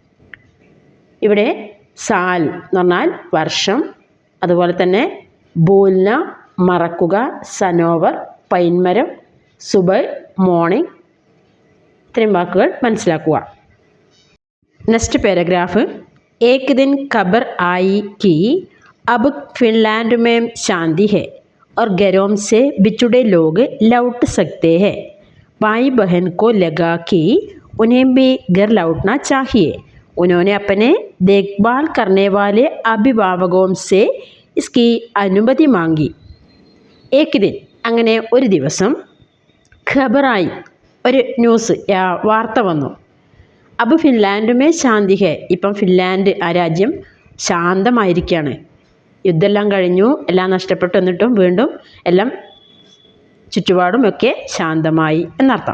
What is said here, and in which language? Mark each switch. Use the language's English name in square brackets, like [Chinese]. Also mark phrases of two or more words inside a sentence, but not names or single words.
[Malayalam] ഇവിടെ സാൽ എന്ന് പറഞ്ഞാൽ വർഷം, അതുപോലെ തന്നെ ബോൽന മറക്കുക, സനോവർ പൈൻമരം, സുബഹ് മോർണിംഗ്, ഇത്രയും വാക്കുകൾ മനസ്സിലാക്കുക. [English] next paragraph [Hindi] एक दिन खबर आई कि अब फ़िनलैंड में शांति है और घरों से बिछुड़े लोग लौट सकते हैं. भाई बहन को लगा कि उन्हें भी घर लौटना चाहिए. उन्होंने अपने देखभाल करने वाले अभिभावकों से इसकी [Malayalam] അനുമതി മാങ്ങി. [Hindi] एक दिन [Malayalam] അങ്ങനെ ഒരു ദിവസം ഖബറായി ഒരു ന്യൂസ് വാർത്ത വന്നു. അപ്പോൾ [Hindi] फ़िनलैंड में शांति है [Malayalam] ഇപ്പം ഫിൻലാൻഡ് ആ രാജ്യം ശാന്തമായിരിക്കുകയാണ്. യുദ്ധമെല്ലാം കഴിഞ്ഞു, എല്ലാം നഷ്ടപ്പെട്ടു എന്നിട്ടും വീണ്ടും എല്ലാം ചുറ്റുപാടും ഒക്കെ ശാന്തമായി എന്നർത്ഥം.